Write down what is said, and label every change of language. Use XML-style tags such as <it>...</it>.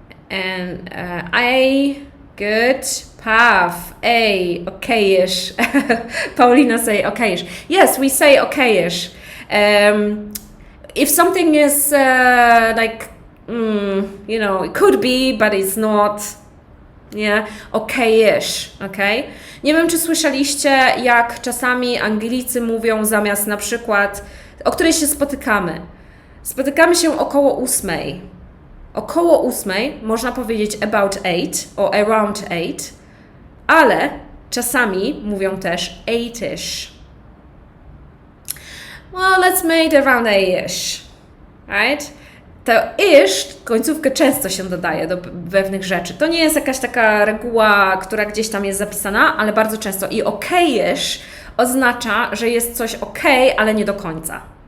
<en>And A, good. Pav, A, okay-ish. Paulina say okay-ish. Yes, we say okay-ish. If something is you know, it could be, but it's not. Yeah, okay-ish, okay?</en> <pl>Nie wiem, czy słyszeliście, jak czasami Anglicy mówią zamiast na przykład, o której się spotykamy. Spotykamy się około 8. Około 8 można powiedzieć</pl> <en>about 8 or around 8,</en> <pl>ale czasami mówią też 8-ish.</pl> <en>Well, let's make it around 8-ish, right?</en> <pl>To ish, końcówkę często się dodaje do pewnych rzeczy. To nie jest jakaś taka reguła, która gdzieś tam jest zapisana, ale bardzo często. I okay-ish oznacza, że jest coś okay, ale nie do końca.</pl>